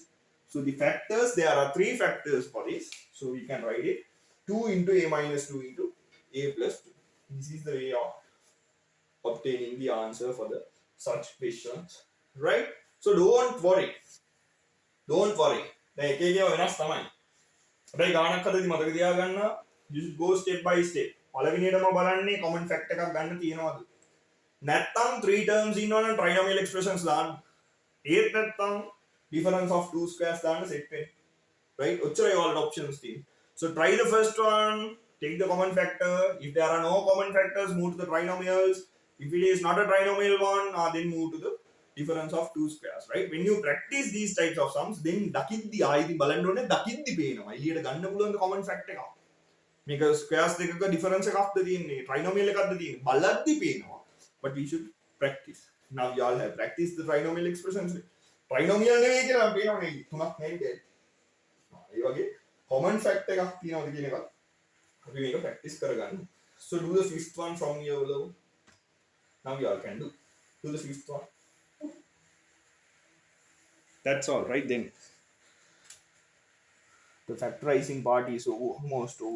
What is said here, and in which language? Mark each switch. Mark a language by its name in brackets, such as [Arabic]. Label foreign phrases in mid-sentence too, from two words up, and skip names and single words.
[English] So the factors, there are 3 factors for this. So we can write it 2 into a minus 2 into a plus 2. This is the way of obtaining the answer for the such questions, right? So don't worry. Don't worry. [Sinhala] දැන් එක එක වෙනස් තමයි. හැබැයි ගානක් හදද්දි මතක තියාගන්න, [English] you should go step by step. [Sinhala] පළවෙනියටම බලන්නේ [English] common fact [Sinhala] එකක් ගන්න තියෙනවද? නැත්තම් [English] 3 terms [Sinhala] ඉන්නවනම් [English] trinomial expressions [Sinhala] දාන්න. ඒත් නැත්තම් [English] difference of 2 squares [Sinhala] දාන්න set වෙන්නේ. Right? ඔච්චරයි ඔයාලට options තියෙන්නේ. [English] So try the first one, take the common factor. If there are no common factors, move to the trinomials. If it is not a trinomial one, then move to the difference of 2 squares, right? When you practice these types of sums, then [Sinhala] දකිද්දි ආයිති බලන්න ඕනේ දකිද්දි පේනවා. එළියට ගන්න පුළුවන් [English] common fact [Sinhala] එකක්. මේක squares දෙකක difference එකක්ද තියෙන්නේ, trinomial එකක්ද තියෙන්නේ. බලද්දි පේනවා. [English] But we should practice. Now you all have practiced the trinomial expressions. [Sinhala] Trinomial නෙවෙයි කියලා පේනවා නේ. තුනක් නෙවෙයි. ඒ වගේ [English] common fact [Sinhala] එකක් තියෙනවද කියන එක අපි මේක practice කරගන්න. [English] So do the fifth one from your level. Now you all can do the fifth one. That's all right then. The factorizing part is almost over.